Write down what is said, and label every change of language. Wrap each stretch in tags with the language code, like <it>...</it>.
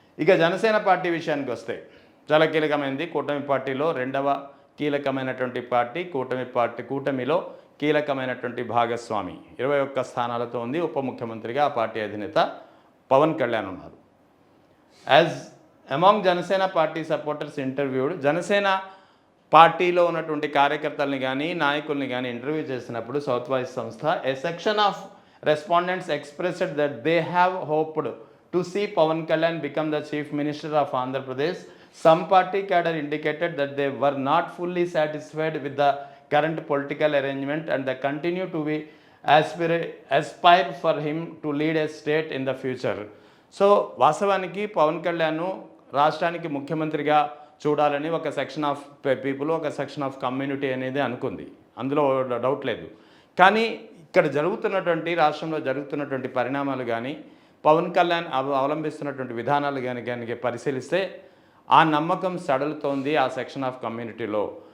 <te>ఇక జనసేన పార్టీ విషయానికి వస్తే చాలా కీలకమైనది. కూటమి పార్టీలో రెండవ కీలకమైనటువంటి పార్టీ, కూటమిలో కీలకమైనటువంటి భాగస్వామి 21 స్థానాలతో ఉంది. ఉప ముఖ్యమంత్రిగా ఆ పార్టీ అధినేత పవన్ కళ్యాణ్ ఉన్నారు.</te> <en>as among Janasena party supporters interviewed,</en> <te>Janasena పార్టీలో ఉన్నటువంటి కార్యకర్తల్ని కానీ నాయకుల్ని కానీ ఇంటర్వ్యూ చేసినప్పుడు సౌత్ వాయిస్ సంస్థ ఏ section of</te> <en>respondents expressed that they have hoped to see Pawan Kalyan become the Chief Minister of Andhra Pradesh. Some party cadre indicated that they were not fully satisfied with the current political arrangement and they continue to be aspire for him to lead a state in the future.</en> <te>So వాస్తవానికి పవన్ కళ్యాణ్ రాష్ట్రానికి ముఖ్యమంత్రిగా చూడాలని ఒక section of people, ఒక section of community అనేది అనుకుంది, అందులో doubt లేదు. కానీ ఇక్కడ జరుగుతున్నటువంటి రాష్ట్రంలో జరుగుతున్నటువంటి పరిణామాలు కానీ పవన్ కళ్యాణ్ అవలంబిస్తున్నటువంటి విధానాలు కానీ పరిశీలిస్తే ఆ నమ్మకం సడలుతోంది ఆ సెక్షన్ ఆఫ్ కమ్యూనిటీలో.</te>